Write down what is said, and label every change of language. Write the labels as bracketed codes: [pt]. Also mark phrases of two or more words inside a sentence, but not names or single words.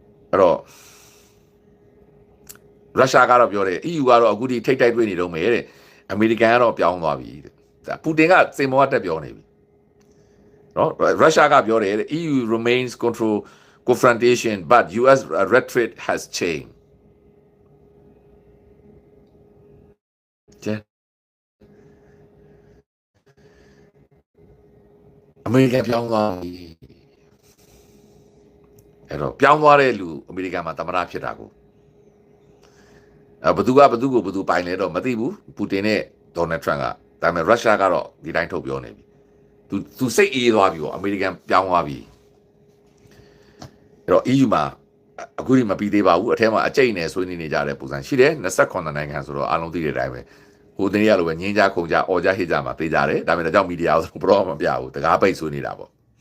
[my] အဲ့တော့ရုရှားကတော့ပြောတယ် EU ကတော့အခုဒီထိတ်တိုက်တွေ့နေတော့မယ်တဲ့အမေရိကန်ကတော့ပြောင်းသွားပြီတဲ့ပူတင်ကစင်မောတက်ပြောနေပြီနော်ရုရှားကပြောတယ် [en] EU remains control confrontation but US rhetoric has changed [my] အမေရိကန်ပြောင်းသွားပြီ အဲ့တော့ပြောင်းသွားတဲ့လူအမေရိကန်မှာသမ္မတဖြစ်တာကိုဘသူကိုဘသူပိုင်လဲတော့မသိဘူးပူတင်နဲ့ဒေါ်နယ်ထရန့်ကဒါပေမဲ့ရုရှားကတော့ဒီတိုင်းထုတ်ပြောနေပြီသူစိတ်အေးသွားပြီပေါ့အမေရိကန်ပြောင်းသွားပြီအဲ့တော့ EU မှာအခုဒီမပြီးသေးပါဘူးအထက်မှာအကျိတ်နဲ့ဆွေးနွေးနေကြတဲ့ပုံစံရှိတယ်28နိုင်ငံဆိုတော့အားလုံးသိတဲ့အတိုင်းပဲဟိုတင်းရလိုပဲငင်းကြခုန်ကြအော်ကြဟစ်ကြမှာသိကြတယ်ဒါပေမဲ့ဒါကြောင့်မီဒီယာကိုဘရောမပြဘူးတကားပိတ်ဆွေးနေတာပေါ့